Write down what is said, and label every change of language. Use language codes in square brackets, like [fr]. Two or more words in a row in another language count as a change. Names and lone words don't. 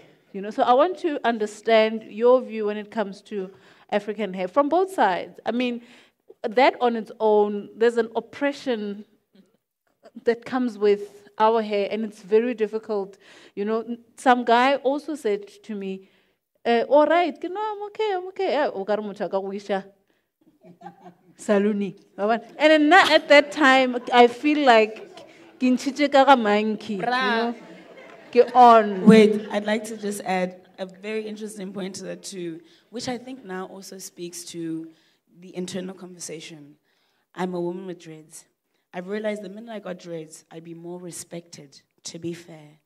[en] You know, so I want to understand your view when it comes to African hair from both sides. I mean, that on its own, there's an oppression that comes with our hair, and it's very difficult. You know, some guy also said to me, all right, you know, I'm okay. [tn] O ka re motho a ka go isa saluni. [en] And then at that time, I feel like [tn] ke ntshitse ka ga [en] monkey, you know, [tn] ke on. [en] Wait, I'd like to just add a very interesting point to that too, which I think now also speaks to the internal conversation. I'm a woman with dreads. I've realized the minute I got dreads, I'd be more respected, to be fair.